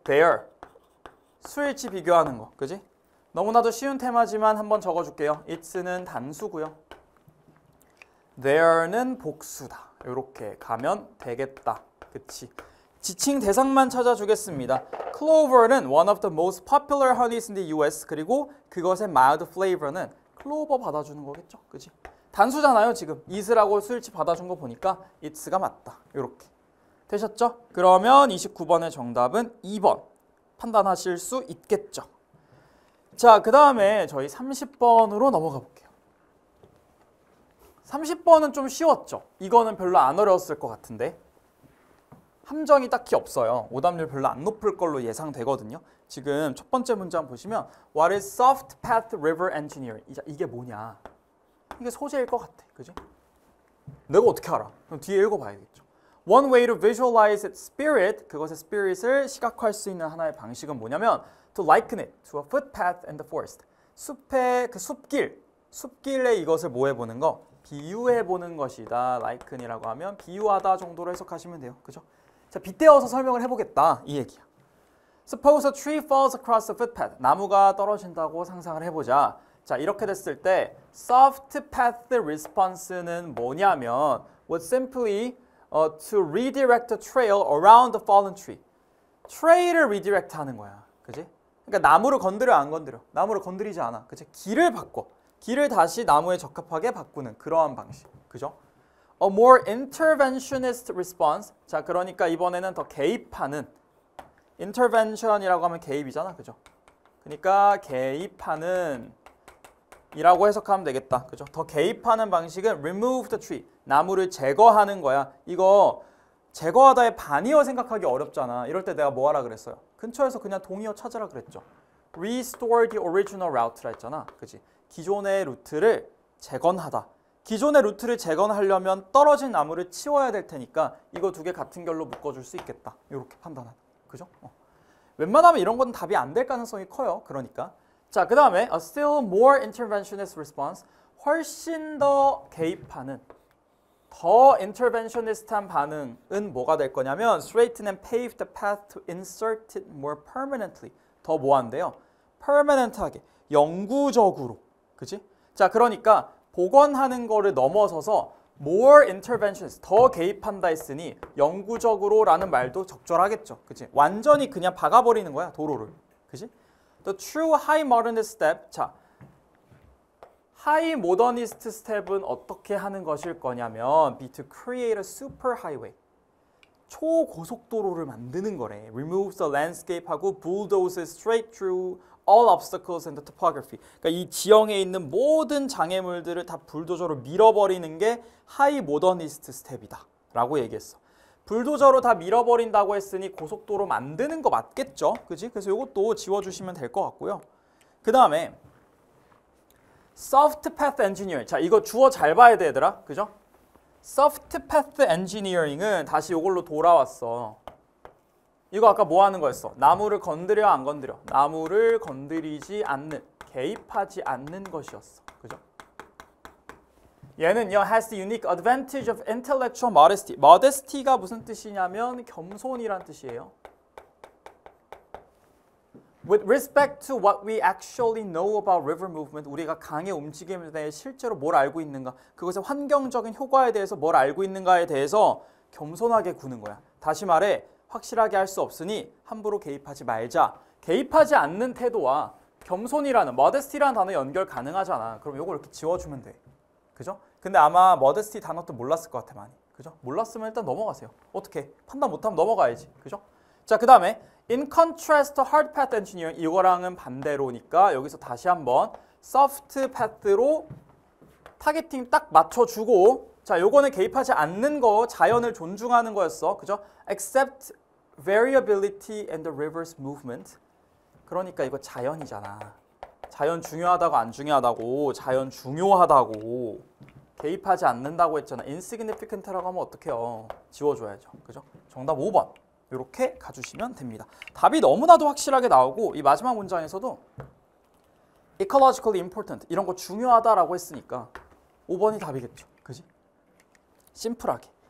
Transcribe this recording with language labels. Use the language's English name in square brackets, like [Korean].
[Korean] There. 수일치 비교하는 거. 그지? 너무나도 쉬운 테마지만 한번 적어줄게요. It's는 단수고요. There는 복수다. 이렇게 가면 되겠다. 그치? 지칭 대상만 찾아주겠습니다. [English] Clover는 one of the most popular honeys in the US. [Korean] 그리고 그것의 mild flavor는 클로버 받아주는 거겠죠? 그치? 단수잖아요, 지금. it라고 수일치 받아준 거 보니까 it's가 맞다. 이렇게. 되셨죠? 그러면 29번의 정답은 2번. 판단하실 수 있겠죠? 자, 그 다음에 저희 30번으로 넘어가 볼게요. 30번은 좀 쉬웠죠? 이거는 별로 안 어려웠을 것 같은데 함정이 딱히 없어요. 오답률 별로 안 높을 걸로 예상되거든요. 지금 첫 번째 문장 보시면 [English] What is soft path river engineering? [Korean] 이게 뭐냐? 이게 소재일 것 같아. 그지? 내가 어떻게 알아? 그럼 뒤에 읽어봐야겠죠. [English] One way to visualize its spirit, [Korean] 그것의 spirit을 시각화할 수 있는 하나의 방식은 뭐냐면 [English] to liken it to a footpath in the forest. [Korean] 숲의 그 숲길에 이것을 뭐 해보는 거? 비유해보는 것이다. liken이라고 하면 비유하다 정도로 해석하시면 돼요. 그죠? 자, 빗대어서 설명을 해보겠다. 이 얘기야. [English] Suppose a tree falls across the footpath. [Korean] 나무가 떨어진다고 상상을 해보자. 자, 이렇게 됐을 때 [English] soft path response는 [Korean] 뭐냐면 [English] was simply to redirect a trail around the fallen tree. [Korean] trail을 redirect 하는 거야. 그지? 그러니까 나무를 건드려 안 건드려? 나무를 건드리지 않아. 그치? 길을 바꿔. 길을 다시 나무에 적합하게 바꾸는 그러한 방식. 그죠? [English] A more interventionist response. [Korean] 자, 그러니까 이번에는 더 개입하는 intervention이라고 하면 개입이잖아. 그죠? 그러니까 개입하는 이라고 해석하면 되겠다. 그죠? 더 개입하는 방식은 [English] remove the tree. [Korean] 나무를 제거하는 거야. 이거 제거하다의 반의어 생각하기 어렵잖아. 이럴 때 내가 뭐 하라 그랬어요? 근처에서 그냥 동의어 찾으라 그랬죠. [English] Restore the original route라 [Korean] 했잖아. 그치? 기존의 루트를 재건하다. 기존의 루트를 재건하려면 떨어진 나무를 치워야 될 테니까 이거 두 개 같은 결로 묶어줄 수 있겠다. 이렇게 판단하다. 그죠? 웬만하면 이런 건 답이 안 될 가능성이 커요. 그러니까. 자, 그 다음에 [English] a still more interventionist response. [Korean] 훨씬 더 개입하는, [English] 더 interventionist한 [Korean] 반응은 뭐가 될 거냐면 [English] straighten and pave the path to insert it more permanently. [Korean] 더 뭐 한대요? permanent하게, 영구적으로. 그치? 자, 그러니까 복원하는 거를 넘어서서 more interventionist, 더 개입한다 했으니 영구적으로라는 말도 적절하겠죠. 그치? 완전히 그냥 박아버리는 거야, 도로를. 그치? [English] The true high modernist step. [Korean] 자, 하이 모더니스트 스텝은 어떻게 하는 것일 거냐면 [English] be to create a super highway. [Korean] 초고속도로를 만드는 거래. [English] Remove the landscape [Korean] 하고 [English] bulldoze straight through all obstacles and the topography. [Korean] 그러니까 이 지형에 있는 모든 장애물들을 다 불도저로 밀어버리는 게 하이 모더니스트 스텝이다 라고 얘기했어. 불도저로 다 밀어버린다고 했으니 고속도로 만드는 거 맞겠죠? 그지? 그래서 이것도 지워주시면 될 것 같고요. 그 다음에 soft path engineering. 자, 이거 주어 잘 봐야 돼, 얘들아. 그죠? soft path engineering은 다시 이걸로 돌아왔어. 이거 아까 뭐 하는 거였어? 나무를 건드려, 안 건드려? 나무를 건드리지 않는, 개입하지 않는 것이었어. 그죠? 얘는요, [English] has the unique advantage of intellectual modesty. [Korean] modesty가 무슨 뜻이냐면 겸손이란 뜻이에요. [English] With respect to what we actually know about river movement, [Korean] 우리가 강의 움직임에 대해 실제로 뭘 알고 있는가, 그것의 환경적인 효과에 대해서 뭘 알고 있는가에 대해서 겸손하게 구는 거야. 다시 말해 확실하게 할 수 없으니 함부로 개입하지 말자. 개입하지 않는 태도와 겸손이라는, modesty라는 단어 연결 가능하잖아. 그럼 이걸 이렇게 지워주면 돼. 그죠? 근데 아마 modesty 단어도 몰랐을 것 같아, 많이. 그죠? 몰랐으면 일단 넘어가세요. 어떻게? 판단 못하면 넘어가야지. 그죠? 자, 그 다음에 [English] in contrast to hard path engineering, [Korean] 이거랑은 반대로니까 여기서 다시 한번 soft path로 타겟팅 딱 맞춰주고, 자, 요거는 개입하지 않는 거, 자연을 존중하는 거였어. 그죠? [English] Accept variability and the river's movement. [Korean] 그러니까 이거 자연이잖아. 자연 중요하다고 안 중요하다고, 자연 중요하다고. 개입하지 않는다고 했잖아. insignificant라고 하면 어떡해요? 지워줘야죠. 그죠? 정답 5번. 이렇게 가주시면 됩니다. 답이 너무나도 확실하게 나오고 이 마지막 문장에서도 ecologically important 이런 거 중요하다라고 했으니까 5번이 답이겠죠. 그지? 심플하게.